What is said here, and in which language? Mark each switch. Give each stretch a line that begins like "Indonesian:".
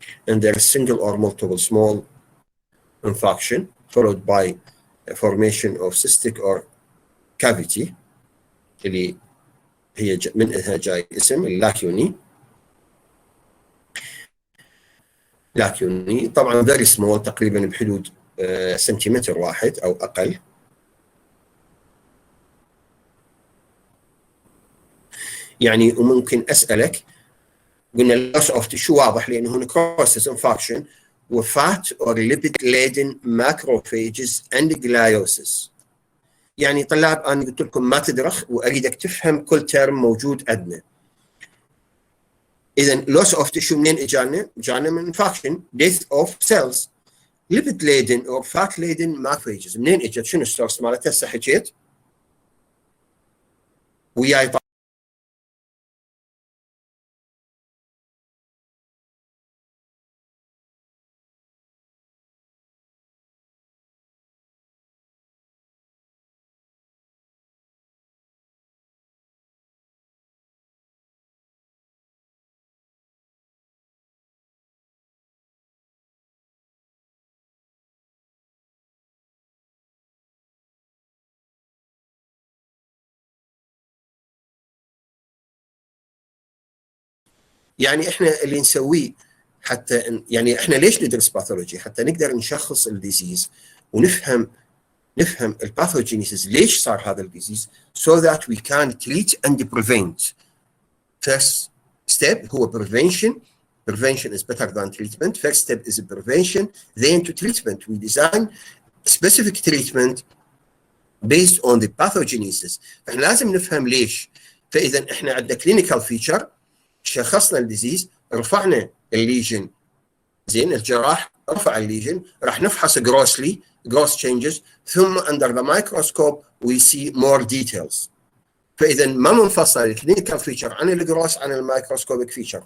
English: And there is single or multiple small infarction followed by a formation of cystic or cavity
Arabic: اللي هي منها جاي اسم اللاكيوني. طبعا
English: very small،
Arabic: تقريبا بحدود سنتيمتر واحد او اقل. يعني وممكن اسالك، قلنا
English: loss of tissue
Arabic: واضح لانه هنا
English: necrosis infarction وفات or lipid laden macrophages and gliosis.
Arabic: يعني طلاب انا قلت لكم ما تدرخ واريدك تفهم كل ترم موجود عندنا.
English: اذا loss of tissue
Arabic: منين اجانا؟ اجانا من
English: infarction death of cells. lipid laden or fat laden macrophages
Arabic: منين اجت؟ شنو السورس مالتها؟ هسه حكيت وياي. يعني احنا اللي نسويه حتى يعني احنا ليش ندرس باثولوجي؟ حتى نقدر نشخص الديزيز ونفهم الباثوجينيسيس، ليش صار هذا الديزيز
English: so that we can treat and prevent. First step هو prevention. Prevention is better than treatment. First step is prevention, then to treatment. We design specific treatment based on the pathogenesis.
Arabic: فاحنا لازم نفهم ليش. فاذا احنا عندنا clinical feature، شخصنا الديزيز، رفعنا الليجن، زين الجراح رفع الليجن، راح نفحص gross changes، ثم
English: under the microscope we see more details.
Arabic: فاذا ما منفصل الكلينيكال فيتشر عن الجروس عن الميكروسكوبيك فيتشر.